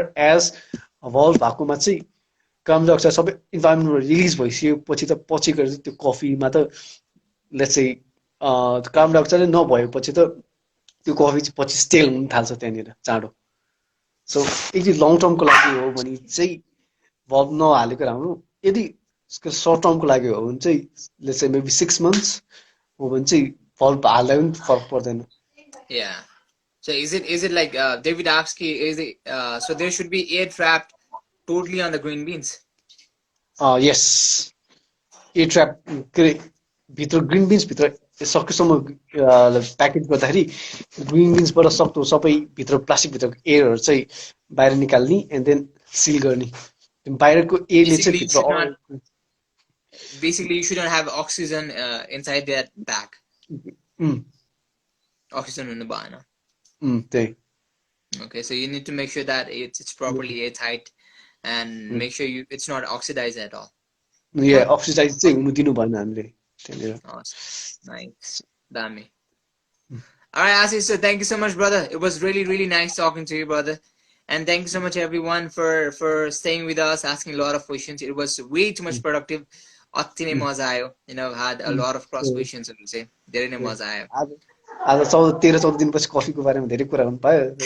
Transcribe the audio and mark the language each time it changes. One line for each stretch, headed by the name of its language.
Nepali: As valve भएकोमा चाहिँ carbon dioxide सबै इन्भाइरोमेन्टमा रिलिज भइसकेपछि त पछि गएर त्यो कफीमा त लेट्स चाहिँ कार्बन डाइअक्साइड नभएपछि त त्यो कफी चाहिँ पछि स्टेल हुन थाल्छ त्यहाँनिर चाँडो। सो यदि लङ टर्मको लागि हो भने चाहिँ भल्भ नहालेको राम्रो। यदि सर्ट टर्मको लागि हो भने चाहिँ लेट्स चाहिँ मेबी 6 months हो भने चाहिँ भल्भ हाल्दा पनि फरक पर्दैन।
English: yeah. So is it like David asks is it so there should be air trapped totally on the green beans?
Nepali: Yes A trap के अरे भित्र ग्रिन बिन्स भित्र सकेसम्म प्याकेज गर्दाखेरि ग्रिन बिन्सबाट सक्दो सबै भित्र प्लास्टिकभित्रको एयरहरू चाहिँ बाहिर निकाल्ने एन्ड देन सिल गर्ने। बाहिरको एयरले चाहिँ भित्र
English: Basically you shouldn't have oxygen inside that bag. Oxygen in the bar.
Nepali: त्यही।
English: Okay, so you need to make sure that it's properly airtight and make sure it's not oxidized at all.
Nepali: Yeah, oxidized चाहिँ हुनु दिनु भएन हामीले त्यहाँनिर।
English: Awesome. Nice. Dami. All right, Ashish, so thank you so much, brother. It was really nice talking to you, brother. And thank you so much, everyone, for staying with us, asking a lot of questions. It was way too much productive.
Nepali: अति नै मजा आयो,
English: you know, had a lot of cross questions
Nepali: चाहिँ धेरै नै मजा आयो। आज 13-14 दिनपछि कफीको बारेमा धेरै कुरा हुन पायो।